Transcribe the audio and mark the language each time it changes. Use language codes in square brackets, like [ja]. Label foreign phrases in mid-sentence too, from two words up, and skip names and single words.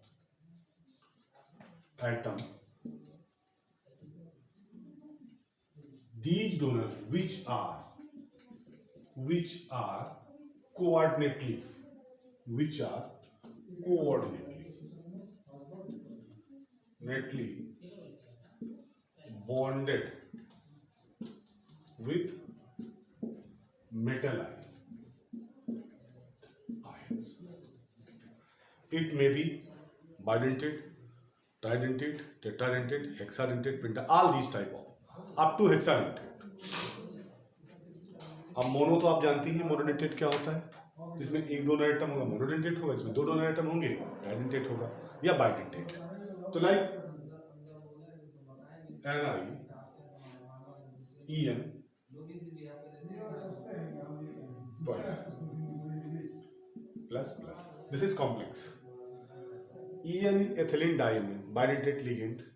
[en] These donors which are coordinately bonded with metal ions. It may be bidentate, tridentate, tetradentate, hexadentate, penta, all these type of up to hexadentate. [hi] अब मोनो तो आप जानती हैं मोनोडेंटेट क्या होता है, जिसमें एक [en] donor atom [hi] होगा मोनोडेंटेट होगा, इसमें 2 [en] donor atom [hi] होंगे डाइडेंटेट होगा, या बाइडेंटेट। [en] तो लाइक NiEN plus this is complex. EN is ethylene diamine, bidentate ligand.